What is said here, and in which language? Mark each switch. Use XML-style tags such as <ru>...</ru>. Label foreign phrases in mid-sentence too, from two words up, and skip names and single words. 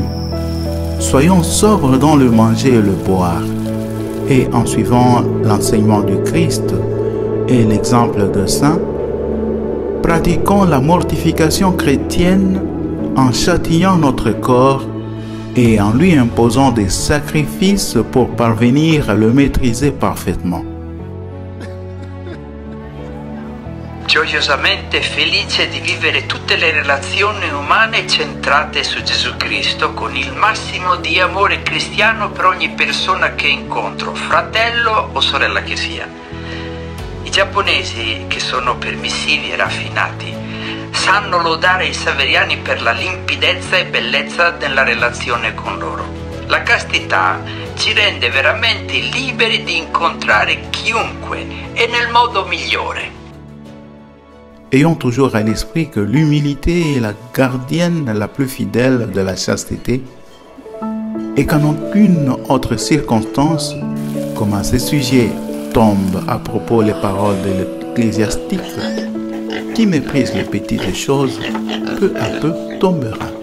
<fr>Soyons sobres dans le manger et le boire, et en suivant l'enseignement du Christ et l'exemple de saints, pratiquons la mortification chrétienne en châtiant notre corps et en lui imposant des sacrifices pour parvenir à le maîtriser parfaitement.</fr> <it>Gioiosamente felice di vivere tutte le relazioni umane centrate su Gesù Cristo con il massimo di amore cristiano per ogni persona che incontro, fratello o sorella che sia. I giapponesi, che sono permissivi e raffinati, sanno lodare i saveriani per la limpidezza e bellezza della relazione con loro. La castità ci rende veramente liberi di incontrare chiunque e nel modo migliore.</it> <fr>Ayons toujours à l'esprit que l'humilité est la gardienne la plus fidèle de la chasteté et qu'en aucune autre circonstance, comme à ce sujet tombent à propos les paroles de l'ecclésiastique, qui méprise les petites choses, peu à peu tombera.</fr>